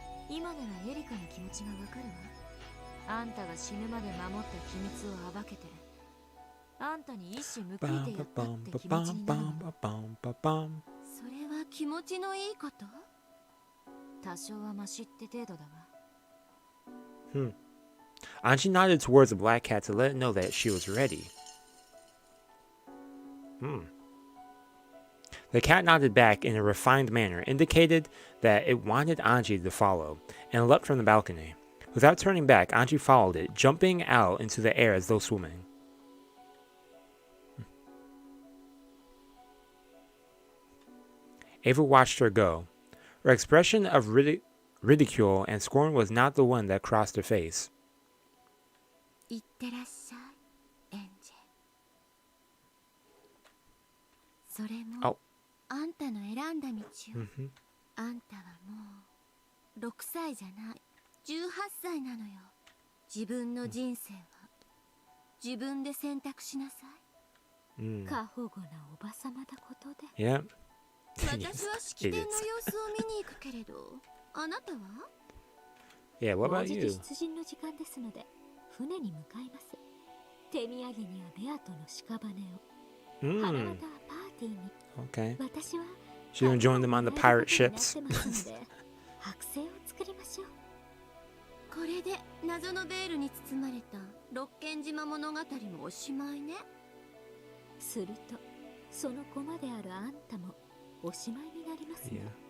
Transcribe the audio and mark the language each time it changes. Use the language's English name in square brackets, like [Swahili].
[Japanese] 今ならエリカの気持ちがわかるわ。あんたが死ぬまで守った秘密を暴けてあんたに一矢報いてやったって気持ちになるの。それは気持ちのいいこと？多少はマシって程度だわ。 [English] Anji nodded towards the black cat to let it know that she was ready. The cat nodded back in a refined manner, indicated that it wanted Anji to follow, and leapt from the balcony. Without turning back, Anji followed it, jumping out into the air as though swimming. Ava watched her go. Her expression of ridicule and scorn was not the one that crossed her face. [Japanese] いってらっしゃい、エンジェ。それもあんたの選んだ道よ。あんたはもう6歳じゃない、18歳なのよ。自分の人生は自分で選択しなさい。過保護なおばさまだことで。 [English] Yeah. [Japanese] 私は式典の様子を見に行くけれど、あなたは？ [English] Yeah, what about you? [Japanese] 出陣の時間ですので。船に向かいます。手土産にはベアとの屍を。花形パーティーに。 [English] Okay. [Japanese] 私は。 [English] She's gonna join them on the pirate ships. [Japanese] 剥製を作りましょう。これで謎のベールに包まれたロッケン島物語もおしまいね。すると、その駒であるあんたもおしまいになりますね。